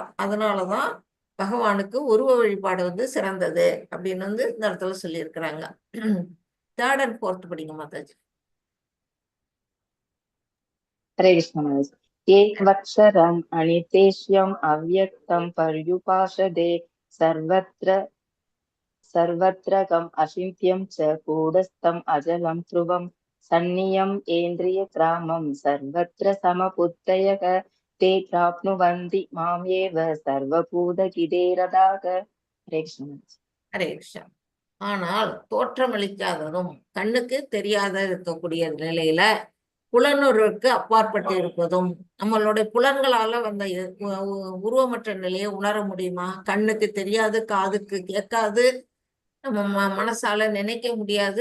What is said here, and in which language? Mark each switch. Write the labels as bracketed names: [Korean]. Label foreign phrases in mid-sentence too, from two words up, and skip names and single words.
[Tamil] அதனாலதான் பகவானுக்கு உருவ வழிபாடு வந்து சிறந்தது அப்படின்னு வந்து இந்த இடத்துல சொல்லியிருக்கிறாங்க. 3rd and 4th படிங்க மாதாஜி. ஹரே கிருஷ்ணா மாதாஜி. [Sanskrit] एक्वक्षरम् अनिदेश्यम् अव्यक्तम् पर्युपाषते सर्वत्रकम् अचिन्त्यं च कूटस्थम् अचलं ध्रुवं सन्नियम् एन्द्रियग्रामम् सर्वत्र समबुद्धयः ते प्राप्नुवन्ति मामेव सर्वभूतहिते रताः. [Tamil] ஹரே கிருஷ்ணா. ஹரே கிருஷ்ணா. ஆனால் தோற்றமளிக்காததும் கண்ணுக்கு தெரியாத இருக்கக்கூடிய நிலையில புலனுறவுக்கு அப்பாற்பட்டு இருப்பதும், நம்மளுடைய புலன்களால வந்த உருவமற்ற நிலையை உணர முடியுமா? கண்ணுக்கு தெரியாது, காதுக்கு கேட்காது, நம்ம மனசால நினைக்க முடியாது.